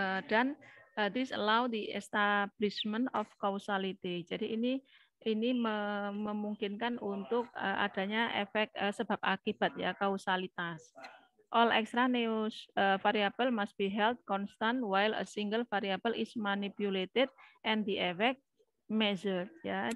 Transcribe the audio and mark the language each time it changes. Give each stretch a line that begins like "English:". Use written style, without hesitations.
English: Dan this allow the establishment of causality.
Indonesian: Jadi ini memungkinkan untuk adanya efek sebab akibat ya, kausalitas.
English: All extraneous variable must be held constant while a single variable is manipulated and the effect measured ya.